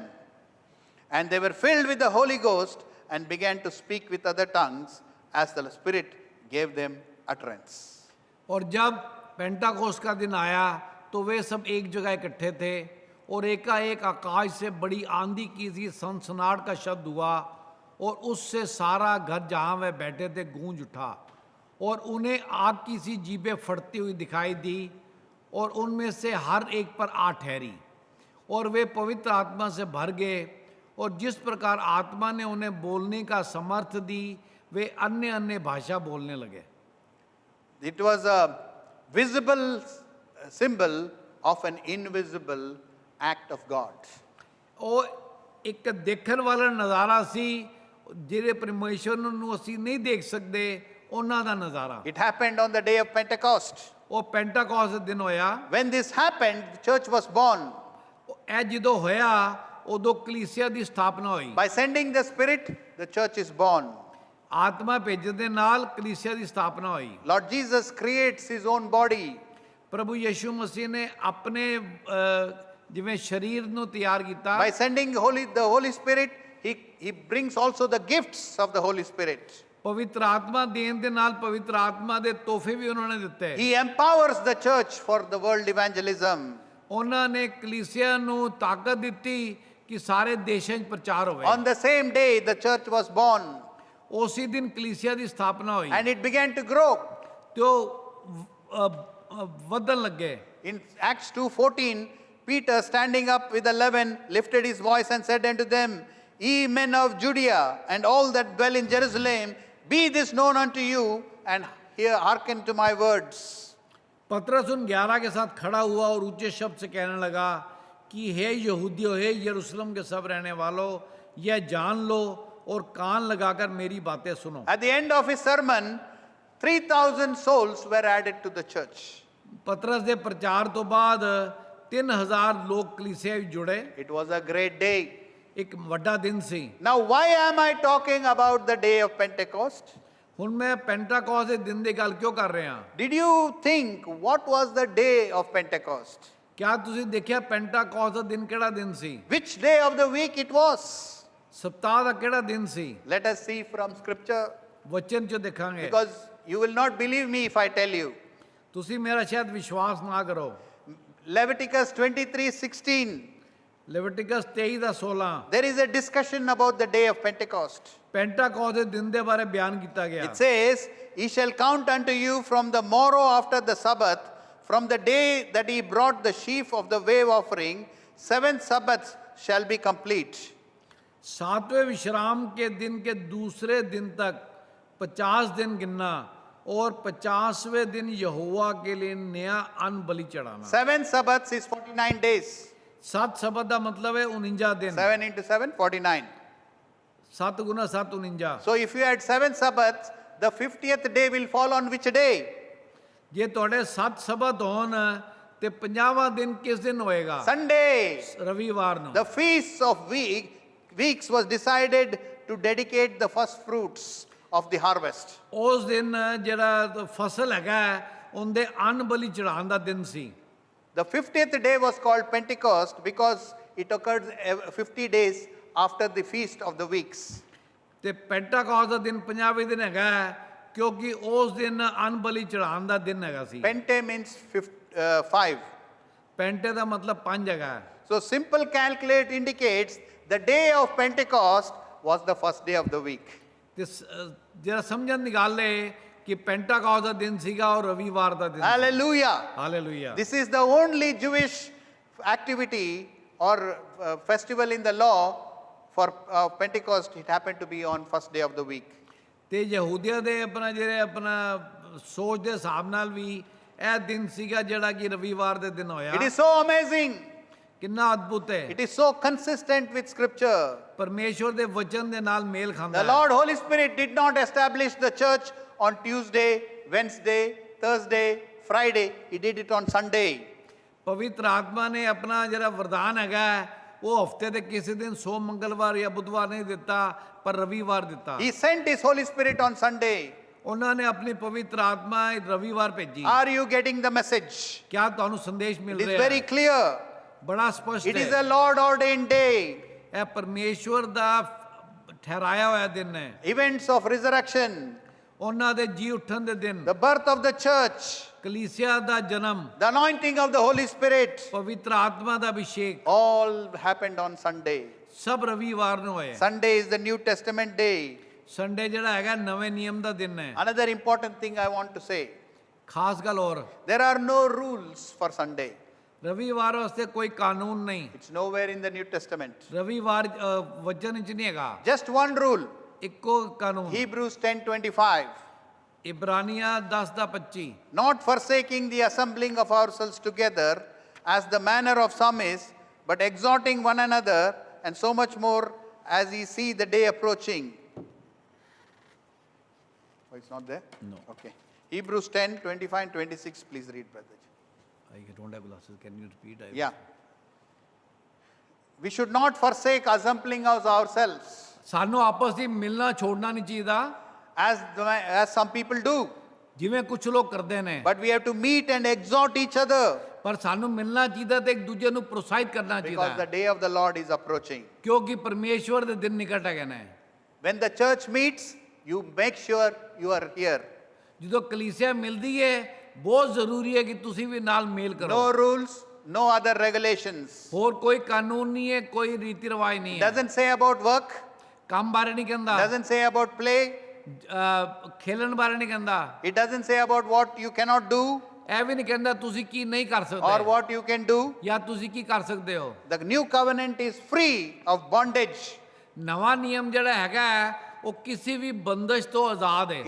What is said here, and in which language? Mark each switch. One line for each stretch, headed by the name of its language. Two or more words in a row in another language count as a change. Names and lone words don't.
English: And they were filled with the Holy Ghost and began to speak with other tongues as the Spirit gave them utterance.
Hindi: और जब पेंटाकोस्ट का दिन आया तो वे सब एक जगह इकट्ठे थे और एकाएक आकाश से बड़ी आंधी की सी सनसनाहट का शब्द हुआ और उससे सारा घर जहाँ वे बैठे थे गूंज उठा और उन्हें आग की सी जीभें फटती हुई दिखाई दी और उनमें से हर एक पर आ ठहरी और वे पवित्र आत्मा से भर गए और जिस प्रकार आत्मा ने उन्हें बोलने का समर्थ दी वे अन्य अन्य भाषा बोलने लगे।
English: It was a visible symbol of an invisible act of God.
Punjabi: ਉਹ ਇੱਕ ਦੇਖਣ ਵਾਲਾ ਨਜ਼ਾਰਾ ਸੀ ਜਿਹੜੇ ਪਰਮੇਸ਼ਵਰ ਨੂੰ ਅਸੀਂ ਨਹੀਂ ਦੇਖ ਸਕਦੇ ਉਹਨਾਂ ਦਾ ਨਜ਼ਾਰਾ।
English: It happened on the day of Pentecost.
Punjabi: ਉਹ ਪੈਂਟਾਕੋਸਟ ਦੇ ਦਿਨ ਹੋਇਆ।
English: When this happened, the church was born.
Punjabi: ਇਹ ਜਦੋਂ ਹੋਇਆ ਉਦੋਂ ਕਲੀਸਿਆ ਦੀ ਸਥਾਪਨਾ ਹੋਈ।
English: By sending the Spirit, the church is born.
Punjabi: ਆਤਮਾ ਭੇਜਣ ਦੇ ਨਾਲ ਕਲੀਸਿਆ ਦੀ ਸਥਾਪਨਾ ਹੋਈ।
English: Lord Jesus creates his own body.
Punjabi: ਪ੍ਰਭੂ ਯਿਸੂ ਮਸੀਹ ਨੇ ਆਪਣੇ ਜਿਵੇਂ ਸਰੀਰ ਨੂੰ ਤਿਆਰ ਕੀਤਾ।
English: By sending the Holy Spirit, he brings also the gifts of the Holy Spirit.
Punjabi: ਪਵਿੱਤਰ ਆਤਮਾ ਦੇਣ ਦੇ ਨਾਲ ਪਵਿੱਤਰ ਆਤਮਾ ਦੇ ਤੋਹਫੇ ਵੀ ਉਹਨਾਂ ਨੇ ਦਿੱਤੇ।
English: He empowers the church for the world evangelism.
Punjabi: ਉਹਨਾਂ ਨੇ ਕਲੀਸਿਆ ਨੂੰ ਤਾਕਤ ਦਿੱਤੀ ਕਿ ਸਾਰੇ ਦੇਸ਼ਾਂ 'ਚ ਪ੍ਰਚਾਰ ਹੋਵੇ।
English: On the same day, the church was born.
Punjabi: ਉਸੇ ਦਿਨ ਕਲੀਸਿਆ ਦੀ ਸਥਾਪਨਾ ਹੋਈ
English: And it began to grow.
Punjabi: ਤੇ ਉਹ ਵਧਣ ਲੱਗੇ।
English: In Acts 2:14, Peter, standing up with 11, lifted his voice and said unto them, Ye men of Judea, and all that dwell in Jerusalem, be this known unto you, and hearken to my words.
Hindi: पतरस उन 11 के साथ खड़ा हुआ और ऊंचे शब्द से कहने लगा कि हे यहूदियों, हे यरूशलेम के सब रहने वालों, यह जान लो और कान लगाकर मेरी बातें सुनो।
English: At the end of his sermon, 3,000 souls were added to the church.
Punjabi: पतरस ਦੇ ਪ੍ਰਚਾਰ ਤੋਂ ਬਾਅਦ 3000 ਲੋਕ ਕਲੀਸਿਆ ਵਿੱਚ ਜੁੜੇ।
English: It was a great day.
Punjabi: ਇੱਕ ਵੱਡਾ ਦਿਨ ਸੀ।
English: Now, why am I talking about the day of Pentecost?
Punjabi: ਹੁਣ ਮੈਂ ਪੈਂਟਾਕੋਸਟ ਦੇ ਦਿਨ ਦੀ ਗੱਲ ਕਿਉਂ ਕਰ ਰਿਹਾ?
English: Did you think what was the day of Pentecost?
Punjabi: ਕਿਆ ਤੁਸੀਂ ਦੇਖਿਆ ਪੈਂਟਾਕੋਸਟ ਦਾ ਦਿਨ ਕਿਹੜਾ ਦਿਨ ਸੀ?
English: Which day of the week it was?
Punjabi: ਸਪਤਾਹ ਦਾ ਕਿਹੜਾ ਦਿਨ ਸੀ?
English: Let us see from scripture,
Punjabi: ਵਚਨ 'ਚ ਦੇਖਾਂਗੇ।
English: because you will not believe me if I tell you.
Punjabi: ਤੁਸੀਂ ਮੇਰਾ ਸ਼ਾਇਦ ਵਿਸ਼ਵਾਸ ਨਾ ਕਰੋ।
English: Leviticus 23:16.
Punjabi: ਲੈਵਿਟਿਕਸ 23 ਦਾ 16
English: There is a discussion about the day of Pentecost.
Punjabi: ਪੈਂਟਾਕੋਸਟ ਦੇ ਦਿਨ ਦੇ ਬਾਰੇ ਬਿਆਨ ਕੀਤਾ ਗਿਆ।
English: It says, He shall count unto you from the morrow after the Sabbath, from the day that he brought the sheaf of the wave offering, 7 Sabbaths shall be complete.
Hindi: 7वें विश्राम के दिन के दूसरे दिन तक 50 दिन गिनना और 50वें दिन यहोवा के लिए नया अन्न बलि चढ़ाना।
English: 7 Sabbaths is 49 days.
Hindi: 7 सबत का मतलब है 49 दिन।
English: 7 into 7, 49.
Hindi: 7 गुना 7 49।
English: So if you had 7 Sabbaths, the 50th day will fall on which day?
Punjabi: ਜੇ ਤੁਹਾਡੇ 7 ਸਬਤ ਹੋਣ ਤੇ 50ਵਾਂ ਦਿਨ ਕਿਸ ਦਿਨ ਹੋਏਗਾ?
English: Sunday.
Punjabi: ਰਵੀਵਾਰ ਨੂੰ।
English: The feasts of weeks was decided to dedicate the first fruits of the harvest.
Punjabi: ਉਸ ਦਿਨ ਜਿਹੜਾ ਫਸਲ ਹੈਗਾ ਉਹਦੇ ਅੰਨ ਬਲੀ ਚੜਾਉਣ ਦਾ ਦਿਨ ਸੀ।
English: The 50th day was called Pentecost because it occurred 50 days after the feast of the weeks.
Punjabi: ਤੇ ਪੈਂਟਾਕੋਸਟ ਦਾ ਦਿਨ 50ਵੇਂ ਦਿਨ ਹੈਗਾ ਕਿਉਂਕਿ ਉਸ ਦਿਨ ਅੰਨ ਬਲੀ ਚੜਾਉਣ ਦਾ ਦਿਨ ਹੈਗਾ ਸੀ।
English: Pente means 5.
Punjabi: ਪੈਂਟੇ ਦਾ ਮਤਲਬ 5 ਹੈਗਾ।
English: So simple calculate indicates the day of Pentecost was the first day of the week.
Punjabi: ਤੇ ਜਿਹੜਾ ਸਮਝਣ ਦੀ ਗੱਲ ਹੈ ਕਿ ਪੈਂਟਾਕੋਸਟ ਦਾ ਦਿਨ ਸੀਗਾ ਔਰ ਰਵੀਵਾਰ ਦਾ ਦਿਨ।
English: Hallelujah.
Punjabi: ਹਾਲੇਲੂਇਆ।
English: This is the only Jewish activity or festival in the law for Pentecost, it happened to be on first day of the week.
Punjabi: ਤੇ ਯਹੂਦੀਆਂ ਦੇ ਆਪਣਾ ਜਿਹੜੇ ਆਪਣਾ ਸੋਚ ਦੇ ਹਿਸਾਬ ਨਾਲ ਵੀ ਇਹ ਦਿਨ ਸੀਗਾ ਜਿਹੜਾ ਕਿ ਰਵੀਵਾਰ ਦੇ ਦਿਨ ਹੋਇਆ
English: It is so amazing.
Punjabi: ਕਿੰਨਾ ਅਦਭੁਤ ਹੈ
English: It is so consistent with scripture.
Punjabi: ਪਰਮੇਸ਼ਵਰ ਦੇ ਵਚਨ ਦੇ ਨਾਲ ਮੇਲ ਖਾਂਦਾ
English: The
Punjabi: ਹੈ
English: Lord Holy Spirit did not establish the church on Tuesday, Wednesday, Thursday, Friday. He did it on Sunday.
Punjabi: ਪਵਿੱਤਰ ਆਤਮਾ ਨੇ ਆਪਣਾ ਜਿਹੜਾ ਵਰਦਾਨ ਹੈਗਾ ਹੈ, ਉਹ ਹਫਤੇ ਦੇ ਕਿਸੇ ਦਿਨ ਸੋਮ ਮੰਗਲਵਾਰ ਜਾਂ ਬੁੱਧਵਾਰ ਨਹੀਂ ਦਿੱਤਾ ਪਰ ਰਵੀਵਾਰ ਦਿੱਤਾ
English: He sent His Holy Spirit on Sunday.
Punjabi: ਉਹਨਾਂ ਨੇ ਆਪਣੀ ਪਵਿੱਤਰ ਆਤਮਾ ਰਵੀਵਾਰ ਭੇਜੀ
English: Are you getting the message?
Punjabi: ਕਿਆ ਤੁਹਾਨੂੰ ਸੰਦੇਸ਼
English: It
Punjabi: ਮਿਲ
English: is
Punjabi: ਰਿਹਾ
English: very
Punjabi: ਹੈ
English: clear.
Punjabi: ਬੜਾ ਸਪਸ਼ਟ
English: It is
Punjabi: ਹੈ
English: a Lord ordained day.
Punjabi: ਇਹ ਪਰਮੇਸ਼ਵਰ ਦਾ ਠਹਿਰਾਇਆ ਹੋਇਆ ਦਿਨ ਹੈ
English: Events of resurrection,
Punjabi: ਉਹਨਾਂ ਦੇ ਜੀ ਉੱਠਣ ਦੇ ਦਿਨ
English: the birth of the church,
Punjabi: ਕਲੀਸਿਆ ਦਾ ਜਨਮ
English: the anointing of the Holy Spirit,
Punjabi: ਪਵਿੱਤਰ ਆਤਮਾ ਦਾ ਅਭਿਸ਼ੇਕ
English: all happened on Sunday.
Punjabi: ਸਭ ਰਵੀਵਾਰ ਨੂੰ ਹੋਇਆ
English: Sunday is the New Testament day.
Punjabi: ਸੰਡੇ ਜਿਹੜਾ ਹੈਗਾ ਨਵੇਂ ਨਿਯਮ ਦਾ ਦਿਨ ਹੈ
English: Another important thing I want to say,
Punjabi: ਖਾਸ ਗੱਲ ਹੋਰ
English: there are no rules for Sunday.
Punjabi: ਰਵੀਵਾਰ ਵਾਸਤੇ ਕੋਈ ਕਾਨੂੰਨ ਨਹੀਂ
English: It's nowhere in the New Testament.
Punjabi: ਰਵੀਵਾਰ ਵਚਨ ਵਿੱਚ ਨਹੀਂ ਹੈਗਾ
English: Just one rule,
Punjabi: ਇੱਕੋ ਕਾਨੂੰਨ
English: Hebrews 10:25.
Punjabi: ਇਬਰਾਨੀਆਂ 10 ਦਾ 25
English: Not forsaking the assembling of ourselves together, as the manner of some is, but exhorting one another, and so much more as ye see the day approaching. Oh, it's not there? No. Okay. Hebrews 10:25 and 26, please read, brother. I don't have glasses. Can you repeat? Yeah. We should not forsake assembling of ourselves,
Punjabi: ਸਾਨੂੰ ਆਪਸ ਵਿੱਚ ਮਿਲਣਾ ਛੋੜਨਾ ਨਹੀਂ ਚਾਹੀਦਾ
English: as some people do.
Punjabi: ਜਿਵੇਂ ਕੁਝ ਲੋਕ ਕਰਦੇ ਨੇ
English: But we have to meet and exhort each other,
Punjabi: ਪਰ ਸਾਨੂੰ ਮਿਲਣਾ ਚਾਹੀਦਾ ਤੇ ਇੱਕ ਦੂਜੇ ਨੂੰ ਪ੍ਰੋਤਸਾਹਿਤ ਕਰਨਾ
English: because
Punjabi: ਚਾਹੀਦਾ
English: the day of the Lord is approaching.
Punjabi: ਕਿਉਂਕਿ ਪਰਮੇਸ਼ਵਰ ਦੇ ਦਿਨ ਨਿਕਟ ਹੈਗੇ ਨੇ
English: When the church meets, you make sure you are here.
Punjabi: ਜਦੋਂ ਕਲੀਸਿਆ ਮਿਲਦੀ ਹੈ ਬਹੁਤ ਜ਼ਰੂਰੀ ਹੈ ਕਿ ਤੁਸੀਂ ਵੀ ਨਾਲ ਮੇਲ ਕਰੋ
English: No rules, no other regulations.
Punjabi: ਹੋਰ ਕੋਈ ਕਾਨੂੰਨ ਨਹੀਂ ਹੈ ਕੋਈ ਰੀਤੀ ਰਿਵਾਜ ਨਹੀਂ ਹੈ
English: Doesn't say about work,
Punjabi: ਕੰਮ ਬਾਰੇ ਨਹੀਂ ਕਹਿੰਦਾ
English: doesn't say about play,
Punjabi: ਖੇਲਣ ਬਾਰੇ ਨਹੀਂ ਕਹਿੰਦਾ
English: it doesn't say about what you cannot do
Punjabi: ਇਹ ਵੀ ਨਹੀਂ ਕਹਿੰਦਾ ਤੁਸੀਂ ਕੀ ਨਹੀਂ ਕਰ
English: or
Punjabi: ਸਕਦੇ
English: what you can do.
Punjabi: ਜਾਂ ਤੁਸੀਂ ਕੀ ਕਰ ਸਕਦੇ ਹੋ
English: The new covenant is free of bondage.
Punjabi: ਨਵਾਂ ਨਿਯਮ ਜਿਹੜਾ ਹੈਗਾ ਹੈ, ਉਹ ਕਿਸੇ ਵੀ ਬੰਦਸ਼ ਤੋਂ ਆਜ਼ਾਦ ਹੈ